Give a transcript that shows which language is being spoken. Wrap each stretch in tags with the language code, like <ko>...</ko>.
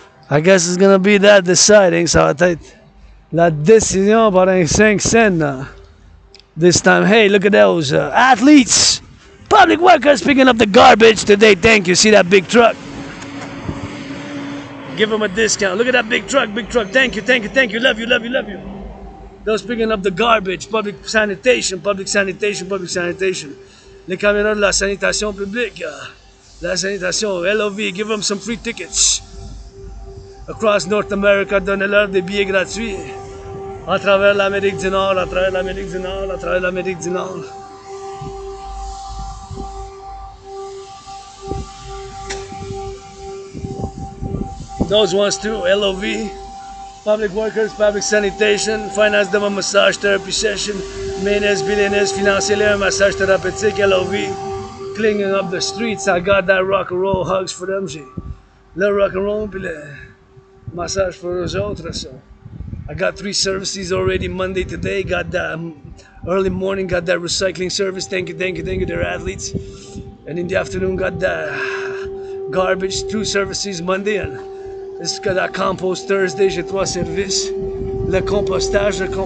<en>I guess it's gonna be that deciding,</en> <fr>ça va être la décision par un 5 cents.</fr> <en>This time, hey, look at those athletes! Public workers picking up the garbage today, thank you. See that big truck? Give them a discount. Look at that big truck, thank you, thank you, thank you, love you, love you, love you. Those picking up the garbage, public sanitation, public sanitation, public sanitation.</en> <fr>Les caméras de la sanitation publique, la sanitation, LOV,</fr> <en>give them some free tickets. Across North America,</en> <fr>donnez-leur des billets gratuits. À travers l'Amérique du Nord, à travers l'Amérique du Nord, à travers l'Amérique du Nord.</fr> <en>Those ones too, LOV. Public workers, public sanitation, finance them a massage therapy session, menace, billionaires,</en> <fr>financier un massage thérapeutique,</fr> <en>LOV, cleaning up the streets. I got that rock and roll hugs for them.</en> <fr>J'ai le rock and roll puis le massage pour eux autres.</fr> <en>So I got 3 services already Monday today. Got that early morning, got that recycling service. Thank you, thank you, thank you. They're athletes. And in the afternoon, got that garbage 2 services Monday.</en> <fr>And jusqu'à la compost Thursday, j'ai 3 services. Le compostage.</fr>